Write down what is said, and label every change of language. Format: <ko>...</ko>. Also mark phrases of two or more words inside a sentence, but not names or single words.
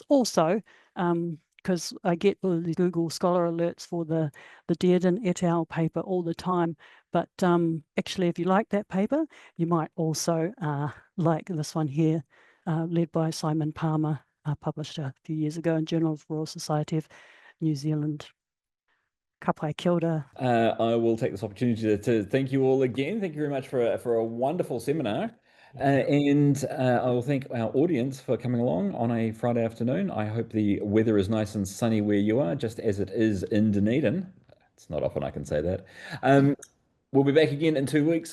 <en>Also, because I get all the Google Scholar alerts for the Dearden et al. Paper all the time, but actually, if you like that paper, you might also like this one here, led by Simon Palmer, published a few years ago in Journal of Royal Society of New Zealand.</en> <mi>Ka pai, kia ora.</mi> <en>I will take this opportunity to thank you all again. Thank you very much for a wonderful seminar. And I will thank our audience for coming along on a Friday afternoon. I hope the weather is nice and sunny where you are, just as it is in Dunedin. It's not often I can say that. We'll be back again in 2 weeks.</en>